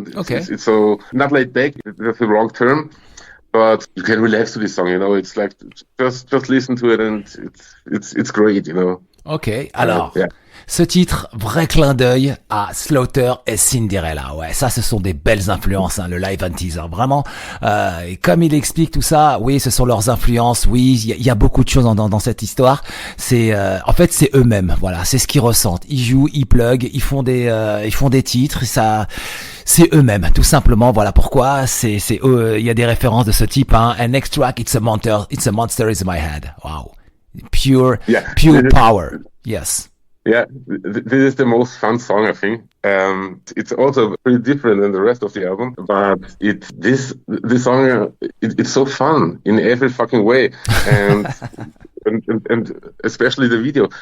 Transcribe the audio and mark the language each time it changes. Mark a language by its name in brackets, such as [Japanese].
[English] Yeah, it's so not laid back. That's the wrong term. But you can relax to this song, It's like just listen to it, and it's great, [French] Ok, alors ce titre, vrai clin d'œil à Slaughter et Cinderella. Ouais, ça, ce sont des belles influences, le Live and Tease, vraiment. Et comme il explique tout ça, oui, ce sont leurs influences. Oui, il y a beaucoup de choses dans cette histoire. C'est, en fait, c'est eux-mêmes. Voilà, c'est ce qu'ils ressentent. Ils jouent, ils plug, ils font des titres. Ça, c'est eux-mêmes, tout simplement. Voilà pourquoi. Il y a des références de ce type. [English] And next track, it's a monster is my head. Wow, pure power. Yes. Yeah, this is the most fun song, I think. It's also pretty different than the rest of the album, but this song, it's so fun in every fucking way, and and especially the video.